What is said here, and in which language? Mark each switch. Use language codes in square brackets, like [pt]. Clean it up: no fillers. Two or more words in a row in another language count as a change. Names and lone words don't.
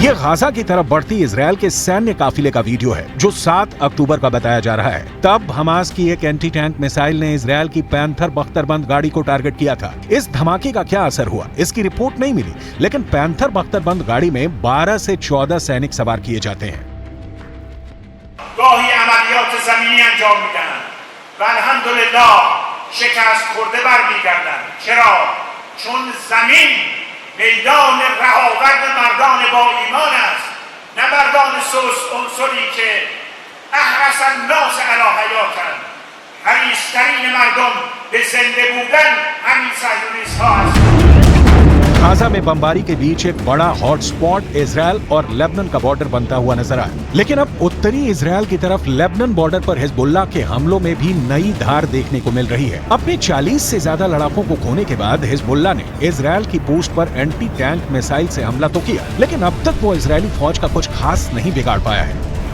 [hi] ये गाजा की तरफ बढ़ती इजरायल के सैन्य काफिले का वीडियो है जो 7 अक्टूबर का बताया जा रहा है। तब हमास की एक [en] anti tank missile [hi] ने इजरायल की पैंथर बख्तरबंद गाड़ी को टारगेट किया था। इस धमाके का क्या असर हुआ इसकी रिपोर्ट नहीं मिली, लेकिन पैंथर बख्तरबंद गाड़ी में 12 से 14 सैनिक सवार किए जाते हैं। [fa] گاهی عملیات زمینی انجام میدن و الحمدلله شکست خورده برمیگردن. چرا؟ چون زمین میدان رهاورد مردان با ایمان است، نه مردان سوس عنصری که [ar] احرس الناس علی حیاتن. [fa] حریص‌ترین مردم به زنده بودن همین صهیونیست‌ها هستند. [hi] गाजा में बमबारी के बीच एक बड़ा हॉटस्पॉट इजरायल और लेबनान का बॉर्डर बनता हुआ नजर आया, लेकिन अब उत्तरी इजरायल की तरफ लेबनान बॉर्डर पर हिजबुल्लाह के हमलों में भी नई धार देखने को मिल रही है। अपने 40 से ज्यादा लड़ाकों को खोने के बाद हिजबुल्लाह ने इजरायल की पोस्ट पर [en] anti tank missile [hi] से हमला तो किया, लेकिन अब तक वो इजरायली फौज का कुछ खास नहीं बिगाड़ पाया है।